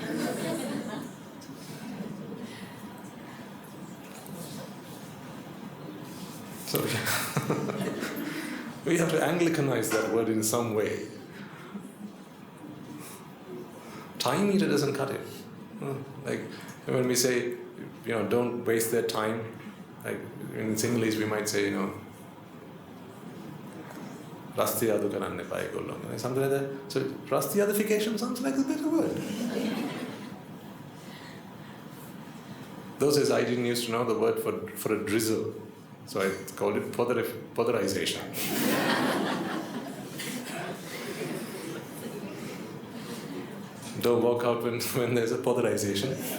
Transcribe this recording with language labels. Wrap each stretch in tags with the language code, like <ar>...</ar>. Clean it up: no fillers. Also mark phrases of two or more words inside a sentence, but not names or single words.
<en>So we have to Anglicanize that word in some way. Time eater doesn't cut it. Like when we say, don't waste their time. Like in Sinhalese we might say,</en> <si>රස්තියාදු කරන්නේ පයි ගොල්ලොන්ගා.</si> <en>Something like that. So rastiyadification sounds like a better word. Those days I didn't used to know the word for a drizzle. So I called it potherization. Don't walk out when there's a potherization.</en>